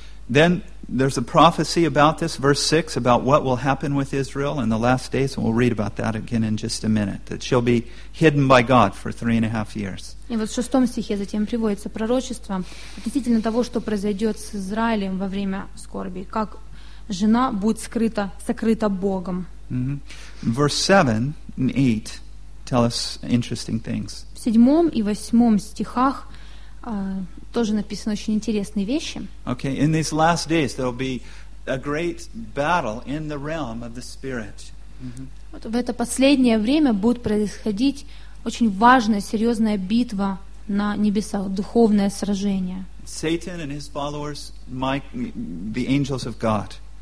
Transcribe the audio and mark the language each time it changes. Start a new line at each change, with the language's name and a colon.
English: Then there's a prophecy about this, verse 6, about what will happen with Israel in the last days, and we'll read about that again in just a minute, that she'll be hidden by God for 3.5 years.
Russian: И вот в шестом стихе затем приводится пророчество относительно того, что произойдет с Израилем во время скорби, как жена будет сокрыта Богом.
English: Verse 7 and 8 tell us interesting things.
Russian: В седьмом и восьмом стихах тоже написаны очень интересные вещи.
English: Okay, in these last days there will be a great battle in the realm of the spirit.
Russian: Вот в это последнее время будет происходить очень важная, серьезная битва на небесах, духовное сражение.
English: Satan and his followers, the angels of God.